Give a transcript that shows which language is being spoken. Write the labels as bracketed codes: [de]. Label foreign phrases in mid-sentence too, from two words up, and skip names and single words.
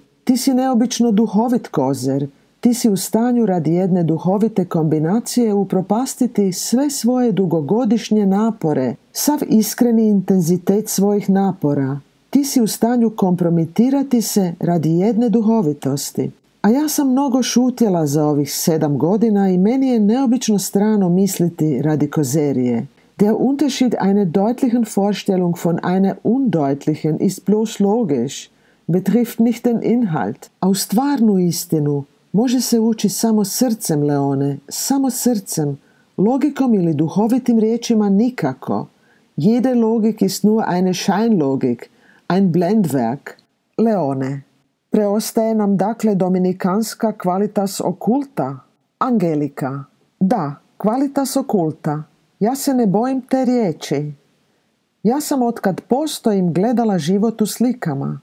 [hr] Ti si neobično duhovit kozer. Ti si u stanju radi jedne duhovite kombinacije upropastiti sve svoje dugogodišnje napore, sav iskreni intenzitet svojih napora. Ti si u stanju kompromitirati se radi jedne duhovitosti. A ja sam mnogo šutjela za ovih 7 godina i meni je neobično strano misliti radi kozerije. [de] Der Unterschied einer deutlichen Vorstellung von einer undeutlichen ist bloß logisch, betrifft nicht den Inhalt. [hr] A u stvarnu istinu može se ući samo srcem, Leone, samo srcem. Logikom ili duhovitim riječima nikako. [de] Jede Logik ist nur eine Scheinlogik, ein Blendwerk. [hr] Leone, preostaje nam dakle dominikanska [la] qualitas occulta? [hr] Angelika, da, [la] qualitas occulta. [hr] Ja se ne bojim te riječi. Ja sam otkad postojim gledala život u slikama.